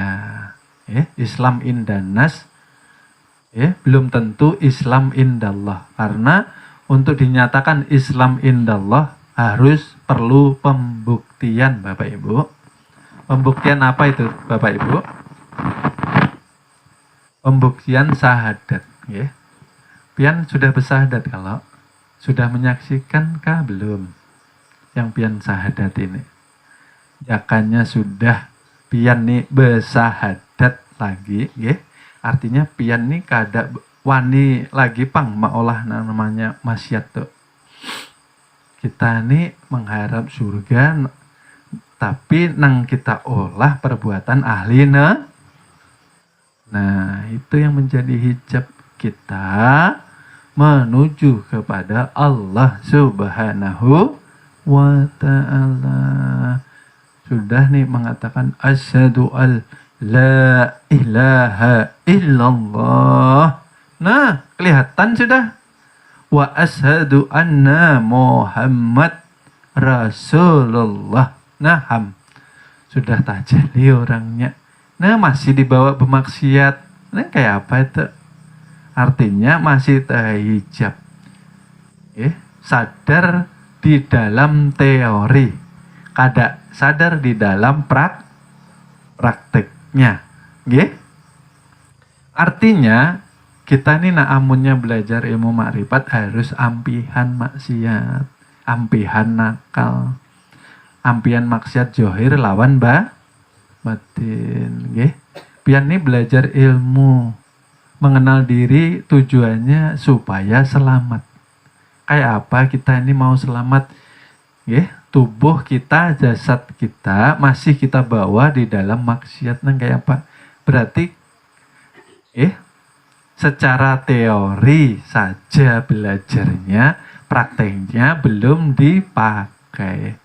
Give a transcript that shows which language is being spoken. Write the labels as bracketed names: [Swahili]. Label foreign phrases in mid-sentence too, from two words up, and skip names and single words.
[Indonesian] Islam indanas, belum tentu Islam indallah. Karena untuk dinyatakan Islam indallah harus perlu pembuktian Bapak Ibu. Pembuktian apa itu Bapak Ibu? Pembuktian syahadat, ya. [Banjar] Pian sudah bersahadat kalau sudah menyaksikan kah belum? Yang pian syahadat ini. Jakanya sudah pian nih bersahadat lagi, ya. Artinya pian nih kada wani lagi pang maolah namanya maksiat tuh. [Indonesian] Kita nih mengharap surga, tapi nang kita olah perbuatan ahli nah, itu yang menjadi hijab kita menuju kepada Allah [Arabic] سبحانه وتعالى. [Indonesian] Sudah nih mengatakan [Arabic] أشهد أن لا إله إلا الله. [Indonesian] Nah, kelihatan sudah. [Arabic] وأشهد أن محمدا رسول الله. [Indonesian] Nah, sudah tajalli orangnya. Nah, masih dibawa bermaksiat. Nah, kayak apa itu? Artinya masih terhijab. Sadar di dalam teori, kada sadar di dalam prakteknya. [Banjar] Artinya kita ini amunnya belajar ilmu makrifat harus ampihan maksiat, ampihan nakal. Ampian maksiat johir lawan batin, pian nih belajar ilmu, [Indonesian] mengenal diri, tujuannya supaya selamat. Kayak apa kita ini mau selamat? Tubuh kita, jasad kita masih kita bawa di dalam maksiat, nang kayak apa? Berarti secara teori saja belajarnya, prakteknya belum dipakai.